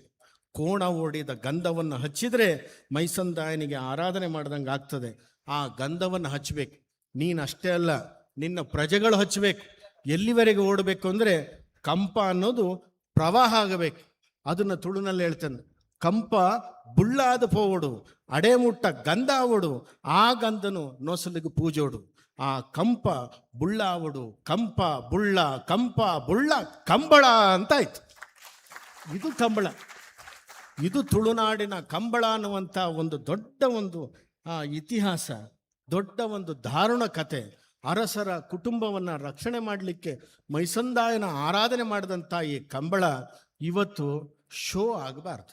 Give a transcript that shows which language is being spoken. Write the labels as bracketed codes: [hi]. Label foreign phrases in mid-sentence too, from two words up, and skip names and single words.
[kn] ಕೋಣ ಓಡಿದ ಗಂಧವನ್ನು ಹಚ್ಚಿದರೆ ಮೈಸಂದಾಯನಿಗೆ ಆರಾಧನೆ ಮಾಡ್ದಂಗೆ ಆಗ್ತದೆ. ಆ ಗಂಧವನ್ನು ಹಚ್ಚಬೇಕು. ನೀನು ಅಷ್ಟೇ ಅಲ್ಲ, ನಿನ್ನ ಪ್ರಜೆಗಳು ಹಚ್ಚಬೇಕು. ಎಲ್ಲಿವರೆಗೆ ಓಡಬೇಕು ಅಂದರೆ ಕಂಪ ಅನ್ನೋದು ಪ್ರವಾಹ ಆಗಬೇಕು. ಅದನ್ನು ತುಳುನಲ್ಲಿ ಹೇಳ್ತಾನೆ, [tcy] ಕಂಪ ಬುಳ್ಳಾದ ಪೋವಡು ಅಡೆ ಮುಟ್ಟ ಗಂಧ ಆವಡು, ಆ ಗಂಧನು ನೊಸಲಿಗೆ ಪೂಜೋಡು. ಆ ಕಂಪ ಬುಳ್ಳಾವಡು, [kn] ಕಂಪ ಬುಳ್ಳ, ಕಂಪ ಬುಳ್ಳ ಕಂಬಳ ಅಂತಾಯ್ತು. ಇದು ಕಂಬಳ. ಇದು ತುಳುನಾಡಿನ ಕಂಬಳ ಅನ್ನುವಂಥ ಒಂದು ದೊಡ್ಡ ಒಂದು ಇತಿಹಾಸ, ದೊಡ್ಡ ಒಂದು ದಾರುಣ ಕತೆ. ಅರಸರ ಕುಟುಂಬವನ್ನು ರಕ್ಷಣೆ ಮಾಡಲಿಕ್ಕೆ ಮೈಸಂದಾಯನ ಆರಾಧನೆ ಮಾಡಿದಂಥ ಈ ಕಂಬಳ ಇವತ್ತು ಶೋ ಆಗಬಾರ್ದು.